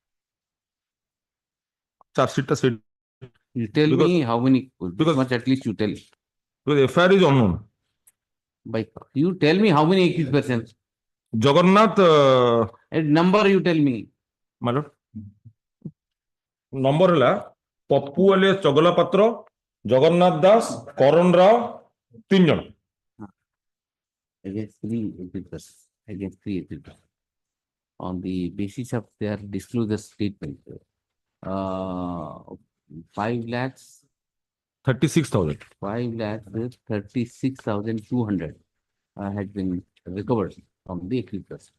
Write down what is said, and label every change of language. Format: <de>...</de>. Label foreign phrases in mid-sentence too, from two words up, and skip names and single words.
<en>Charge sheet said You tell Because- me how many, because- much at least you tell. because FIR is unknown. By, you tell me how many accused persons. Jagannath, A number you tell me. my lord.</en> <or>Number ହେଲା ପପୁ alias ଚଗଲା ପାତ୍ର, ଜଗନ୍ନାଥ ଦାସ, କରଣ ରାଓ, 3 ଜଣ।</or> <en>Against three accused persons. Against three accused persons. On the basis of their disclosure statement, 5 lakhs 36,000. 5,36,200 has been recovered from the accused persons.</en>